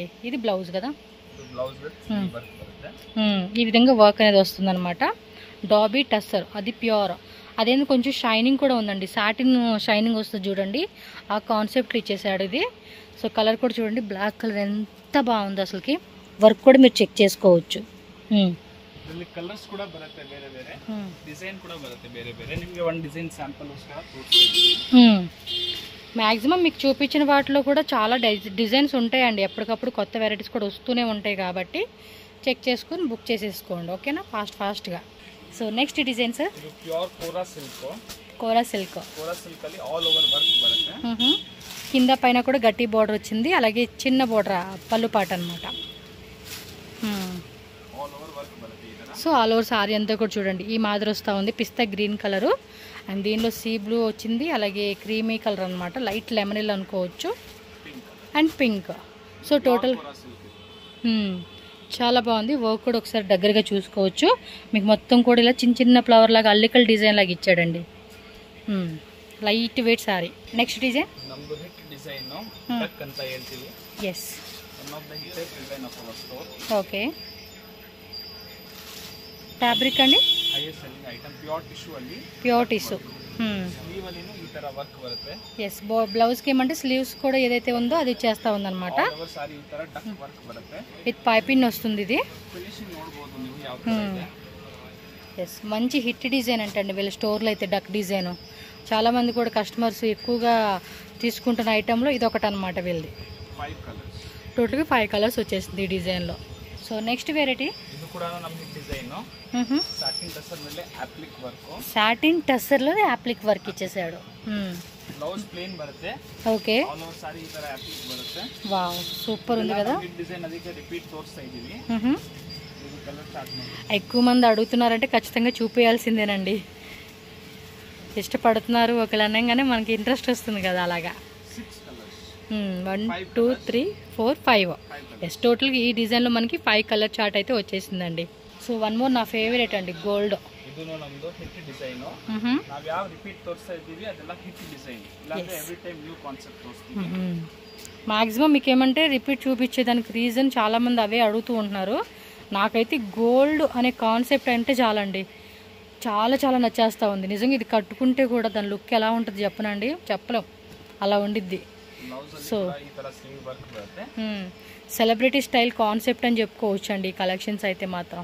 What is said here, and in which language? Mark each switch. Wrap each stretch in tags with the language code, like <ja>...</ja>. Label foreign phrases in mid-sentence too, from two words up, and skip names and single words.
<te>ఇది బ్లౌజ్ కదా, ఈ విధంగా వర్క్ అనేది వస్తుంది అనమాట. డాబీ టస్సర్ అది ప్యూర్, అదేందుకు కొంచెం షైనింగ్ కూడా ఉందండి,</te> <en>satin shining</en> <te>వస్తుంది చూడండి, ఆ కాన్సెప్ట్ ఇచ్చేసాడు ఇది. సో కలర్ కూడా చూడండి,</te> <en>black colour</en> <te>ఎంత బాగుంది అసలుకి. వర్క్ కూడా మీరు చెక్ చేసుకోవచ్చు.</te> <kn>ಇದರಲ್ಲಿ ಕಲರ್ಸ್ ಕೂಡ ಬರುತ್ತೆ ಬೇರೆ ಬೇರೆ, ಡಿಸೈನ್ ಕೂಡ ಬರುತ್ತೆ ಬೇರೆ ಬೇರೆ. ನಿಮಗೆ ಒಂದು</kn> <en>design sample</en> <kn>ಗೋಸ್ಕರ ತೋರಿಸ್ತೀನಿ.</kn> <te>మ్యాక్సిమం మీకు చూపించిన వాటిలో కూడా చాలా డిజైన్స్ ఉంటాయండి. ఎప్పటికప్పుడు కొత్త వెరైటీస్ కూడా వస్తూనే ఉంటాయి కాబట్టి చెక్ చేసుకుని బుక్ చేసేసుకోండి, ఓకేనా? ఫాస్ట్గా. సో</te> <en>next design sir,</en> <kn>ಇದು</kn> <en>pure kora silk.</en> <te>కోరా సిల్క్.</te> <kn>కోరా సిల్క్ ಅಲ್ಲಿ</kn> <en>all over work</en> <kn>ಬರುತ್ತೆ.</kn> <te>కింద పైన కూడా గట్టి బోర్డర్ వచ్చింది, అలాగే చిన్న బోర్డర్ పళ్ళు పాట అనమాట.</te> <en>all over work</en> <kn>ಬರುತ್ತೆ ಈ ತರ.</kn> <te>సో</te> <en>all over saree</en> <te>అంతా కూడా చూడండి ఈ మాదిరి వస్తూ ఉంది. పిస్తా గ్రీన్ కలరు అండ్ దీనిలో</te> <en>sea blue</en> <te>వచ్చింది, అలాగే</te> <en>creamy colour</en> <te>అనమాట,</te> <en>light lemon</en> <te>అనుకోవచ్చు,</te> <en>and pink.</en> <te>సో టోటల్ చాలా బాగుంది. వర్క్ కూడా ఒకసారి దగ్గరగా చూసుకోవచ్చు. మీకు మొత్తం కూడా ఇలా చిన్న చిన్న ఫ్లవర్ లాగా అల్లికల్ డిజైన్ లాగా ఇచ్చాడండి.</te> <en>light weight saree. next design</en> <kn>ನಮ್ಮದು</kn> <en>hit design duck</en> <kn>ಅಂತ ಹೇಳ್ತೀವಿ.</kn> <te>ఎస్,</te> <en>one of the hit design of our store.</en> <te>ఓకే. ఫ్యాబ్రిక్ అండి</te> <en>highest selling item pure tissue ಅಲ್ಲಿ. pure tissue.</en> <kn>ಸ್ಲೀವ್ ಅಲ್ಲಿನೂ ಈ ತರ ವರ್ಕ್ ಬರುತ್ತೆ.</kn> <te>ఎస్, బ్లౌజ్కి ఏమంటే స్లీవ్స్ కూడా ఏదైతే ఉందో అది చేస్తూ ఉందన్నమాట.</te> <en>all over saree</en> <kn>ಈ ತರ</kn> <en>duck work</en> <kn>ಬರುತ್ತೆ.</kn> <en>with piping</en> <te>వస్తుంది ఇది.</te> <kn>ಫಿನಿಶಿಂಗ್ ನೋಡಬಹುದು ನೀವು ಯಾವ ತರ ಇದೆ.</kn> <te>ఎస్, మంచి</te> <en>hit design</en> <te>అంటండి వీళ్ళ స్టోర్లో అయితే</te> <en>duck design.</en> <te>చాలామంది కూడా కస్టమర్స్ ఎక్కువగా తీసుకుంటున్న ఐటెంలో ఇది ఒకటి అనమాట వీళ్ళది. 5 కలర్స్, టోటల్గా 5 కలర్స్ వచ్చేసింది ఈ డిజైన్లో.</te> <en>so next variety,</en> <kn>ಇದು ಕೂಡ ನಮ್ಮ</kn> <en>hit design. satin tussar</en> <kn>ಮೇಲೆ</kn> <en>applique work.</en> <te>సాటిన్ టస్సర్లో</te> <en>applique work</en> <te>ఇచ్చేసాడు.</te> <en>blouse plain</en> <kn>ಬರುತ್ತೆ.</kn> <te>ఓకే,</te> <en>all over saree</en> <kn>ಈ ತರ ಅಪ್ಲಿಕ್ ಬರುತ್ತೆ.</kn> <en>wow super</en> <te>ఉంది కదా.</te> <en>hit design</en> <kn>ಅದಕ್ಕೆ ರಿಪೀಟ್ ತೋರಿಸ್ತಾ ಇದೀವಿ. ಇದು</kn> <en>colour chart</en> <kn>ಮಾಡಿ.</kn> <te>ఎక్కువ మంది అడుగుతున్నారంటే ఖచ్చితంగా చూపించాల్సిందేనండి. ఇష్టపడుతున్నారు ఒకళ్ళు అనగానే మనకి ఇంట్రెస్ట్ వస్తుంది కదా అలాగా. 6 కలర్స్, 1 2 3 4 5. ఎస్, టోటల్గా ఈ డిజైన్లో మనకి 5</te> <en>colour chart</en> <te>అయితే వచ్చేసిందండి.</te> <en>so one more</en> <te>నా ఫేవరెట్ అండి, గోల్డ్.</te> <kn>ಇದೂನು ನಮ್ದು</kn> <en>hit design.</en> <kn>ನಾವ್ ಯಾವ ರಿಪೀಟ್ ತೋರಿಸ್ತಾ ಇದ್ದೀವಿ ಅದೆಲ್ಲ</kn> <en>hit design.</en> <kn>ಇಲ್ಲಾಂದ್ರೆ</kn> <en>every time new concept</en> <kn>ತೋರಿಸ್ತೀವಿ.</kn> <te>మ్యాక్సిమం మీకు ఏమంటే రిపీట్ చూపించేదానికి రీజన్ చాలామంది అవే అడుగుతూ ఉంటున్నారు. నాకైతే గోల్డ్ అనే కాన్సెప్ట్ అంటే చాలండి, చాలా చాలా నచ్చేస్తూ ఉంది నిజంగా. ఇది కట్టుకుంటే కూడా దాని లుక్ ఎలా ఉంటుంది చెప్పనండి, చెప్పలేం అలా ఉండిద్ది. సో</te> <en>celebrity style concept</en> <te>అని చెప్పుకోవచ్చు అండి ఈ కలెక్షన్స్ అయితే మాత్రం.</te>